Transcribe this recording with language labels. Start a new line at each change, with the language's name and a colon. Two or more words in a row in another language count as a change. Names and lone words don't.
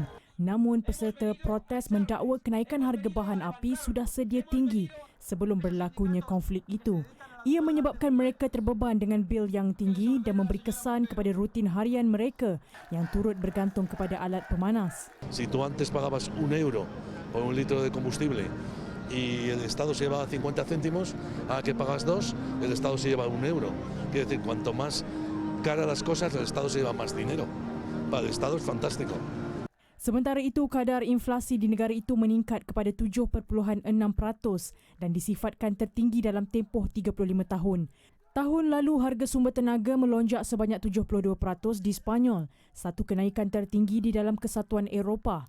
Malay: Namun peserta protes mendakwa kenaikan harga bahan api sudah sedia tinggi sebelum berlakunya konflik itu. Ia menyebabkan mereka terbeban dengan bil yang tinggi dan memberi kesan kepada rutin harian mereka yang turut bergantung kepada alat pemanas.
Spanish: Si tú antes pagabas €1 por un litro de combustible y el Estado se lleva 50 céntimos, a que pagas 2, el Estado se lleva €1. Quiere decir, cuanto más cara las cosas, el Estado se lleva más dinero. Para el Estado es fantástico.
Malay: Sementara itu, kadar inflasi di negara itu meningkat kepada 7.6% dan disifatkan tertinggi dalam tempoh 35 tahun. Tahun lalu, harga sumber tenaga melonjak sebanyak 72% di Sepanyol, satu kenaikan tertinggi di dalam Kesatuan Eropah.